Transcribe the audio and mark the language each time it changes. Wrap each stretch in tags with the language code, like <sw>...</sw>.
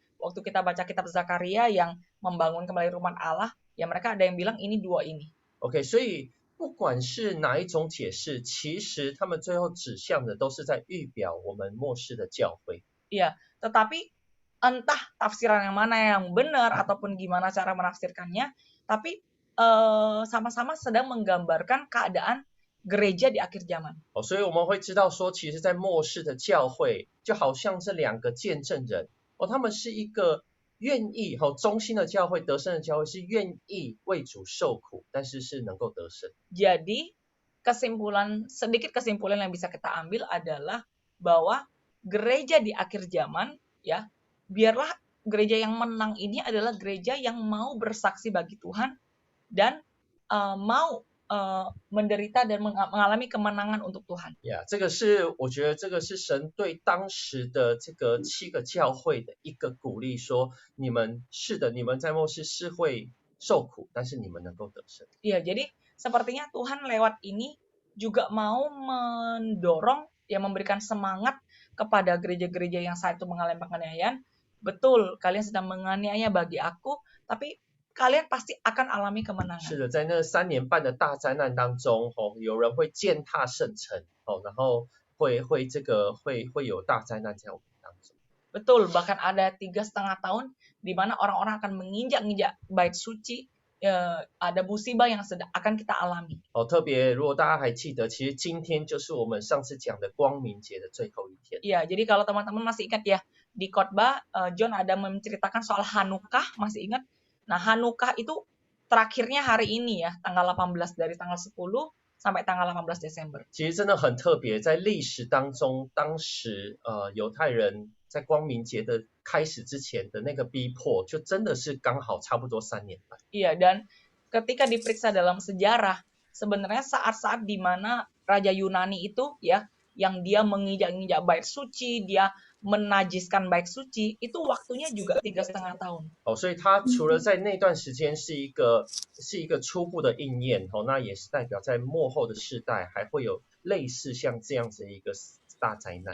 <id>Waktu kita baca kitab Zakaria yang membangun kembali rumah Allah, ya mereka ada yang bilang ini 2 ini.</id> <zh>OK， 所以不管是哪一种解释，其实他们最后指向的都是在预表我们末世的教会。</zh> <id>Iya, tetapi entah tafsiran yang mana yang benar ataupun gimana cara menafsirkannya, tapi sama-sama sedang menggambarkan keadaan gereja di akhir zaman.</id> <zh>所以我们会知道说，其实在末世的教会，就好像这两个见证人，他们是一个愿意忠心的教会，得胜的教会，是愿意为主受苦，但是是能够得胜。</zh> <id>Jadi sedikit kesimpulan yang bisa kita ambil adalah bahwa gereja di akhir zaman, ya, biarlah gereja yang menang ini adalah gereja yang mau bersaksi bagi Tuhan dan mau menderita dan mengalami kemenangan untuk Tuhan.</id> <zh>这个是我觉得这个是神对当时的这个7个教会的一个鼓励，说你们是的，你们在末世是会受苦，但是你们能够得胜。</zh> <id>Iya, jadi sepertinya Tuhan lewat ini juga mau mendorong, ya, memberikan semangat kepada gereja-gereja yang saat itu mengalami penganiayaan. Betul, kalian sedang menganiaya bagi aku, tapi kalian pasti akan alami kemenangan.</id> <zh>是的，在那3年半的大灾难当中，有人会践踏圣城，然后会有大灾难在我们当中。</zh> <id>Betul, bahkan ada 3,5 tahun di mana orang-orang akan menginjak-injak bait suci, ada musibah yang akan kita alami.</id> <zh>特别如果大家还记得，其实今天就是我们上次讲的光明节的最后一天。</zh> <id>Iya, jadi kalau teman-teman masih ingat ya, di khotbah John ada menceritakan soal Hanukkah, masih ingat? Nah, Hanukkah itu terakhirnya hari ini ya, tanggal 18, dari tanggal 10 sampai tanggal 18 Desember.</id> <zh>其实真的很特别，在历史当中，当时犹太人在光明节的开始之前的那个逼迫，就真的是刚好差不多3年半。</zh> <id>Iya, dan ketika diperiksa dalam sejarah, sebenarnya saat-saat di mana Raja Yunani itu, ya, yang dia menginjak-injak bait suci, dia menajiskan bait suci, itu waktunya juga 3,5 tahun.</id> <zh>所以它除了在那段时间是一个初步的应验，那也是代表在末后的世代还会有类似像这样子的一个大灾难。</zh>